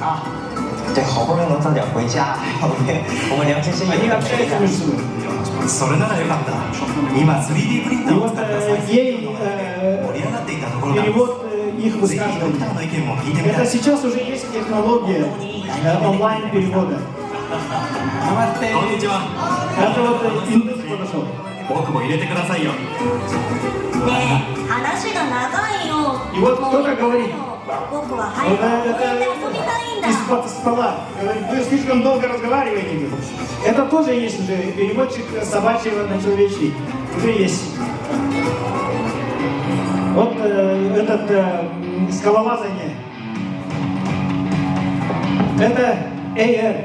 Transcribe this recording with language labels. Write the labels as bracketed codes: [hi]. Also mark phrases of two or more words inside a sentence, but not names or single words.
[ru] Они общаются между собой. И вот ей перевод их высказываний. Это сейчас уже есть технология онлайн-перевода. Намасте. [ja] こんにちは。 [ru] Это вот индус подошел. [ja] 僕も入れてくださいよ。ねえ、話が長いよ。 [ru] И вот кто-то говорит, [ja] 僕は [ru] вот [ja] 早く公園で [ru] это [ja] 遊びたいんだ。 [ru] из-под стола, говорит, вы слишком долго разговариваете. Это тоже есть уже переводчик собачьего на человечий. Уже есть. Вот этот скалолазание. Это AR.